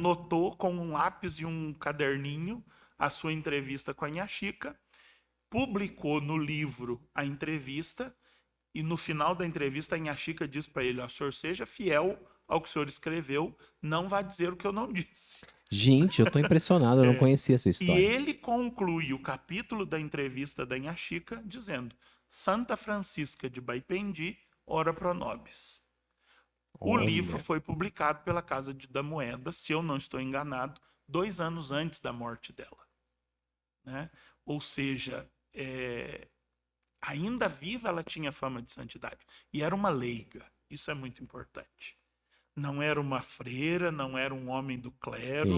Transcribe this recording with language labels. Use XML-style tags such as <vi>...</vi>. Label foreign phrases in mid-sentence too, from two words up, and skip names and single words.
<pt>Anotou com um lápis e um caderninho a sua entrevista com a Nhã Chica, publicou no livro a entrevista e no final da entrevista a Nhã Chica diz para ele: "O senhor seja fiel ao que o senhor escreveu, não vá dizer o que eu não disse." Gente, eu tô impressionado, eu não conhecia essa E história. ele conclui o capítulo da entrevista da Nhã Chica dizendo: "Santa Francisca de Baipendi,</pt> <la>ora pro nobis."</la> <pt>O livro Olha, foi publicado pela Casa da Moeda, se eu não estou enganado, 2 anos antes da morte dela, né? Ou seja, ainda viva ela tinha fama de santidade. E era uma leiga, isso é muito importante. Não era uma freira, não era um homem do clero,</pt>